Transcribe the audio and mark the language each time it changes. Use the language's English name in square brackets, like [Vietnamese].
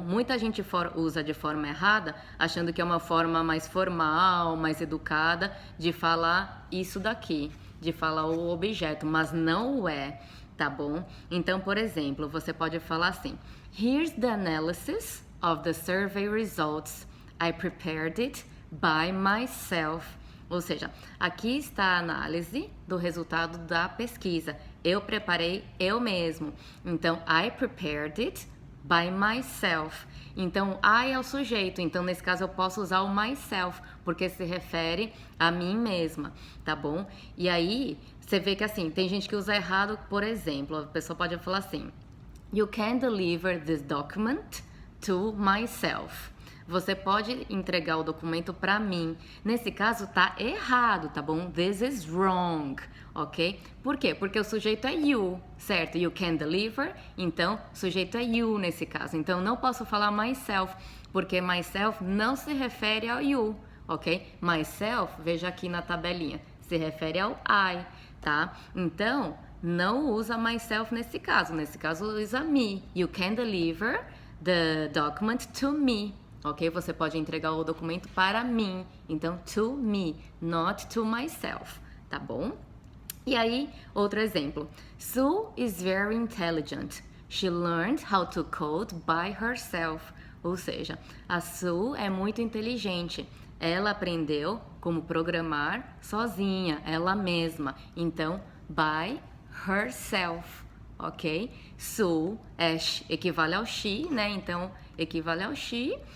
[Portuguese] Muita gente usa de forma errada, achando que é uma forma mais formal, mais educada de falar isso daqui, de falar o objeto, mas não é, tá bom? Então, por exemplo, você pode falar assim, [English] here's the analysis of the survey results. I prepared it by myself. [Portuguese] Ou seja, aqui está a análise do resultado da pesquisa. Eu preparei eu mesmo. Então, [English] I prepared it by myself. [Portuguese] Então, I é o sujeito. Então, nesse caso, eu posso usar o myself, porque se refere a mim mesma, tá bom? E aí, você vê que assim, tem gente que usa errado, por exemplo, a pessoa pode falar assim, [English] you can deliver this document to myself. [Portuguese] Você pode entregar o documento para mim. Nesse caso, tá errado, tá bom? [English] This is wrong, ok? [Portuguese] Por quê? Porque o sujeito é you, certo? [English] You can deliver, [Portuguese] então, o sujeito é you nesse caso. Então, não posso falar myself, porque myself não se refere ao you, ok? Myself, veja aqui na tabelinha, se refere ao I, tá? Então, não usa myself nesse caso. Nesse caso, usa me. [English] You can deliver the document to me. [Portuguese] ok? Você pode entregar o documento para mim, então [English] to me, not to myself, [Portuguese] tá bom? E aí, outro exemplo. [English] Sue is very intelligent. She learned how to code by herself. [Portuguese] Ou seja, a Sue é muito inteligente. Ela aprendeu como programar sozinha, ela mesma. Então, [English] by herself, ok? [Portuguese] Sue equivale ao she, né? Então, equivale ao she.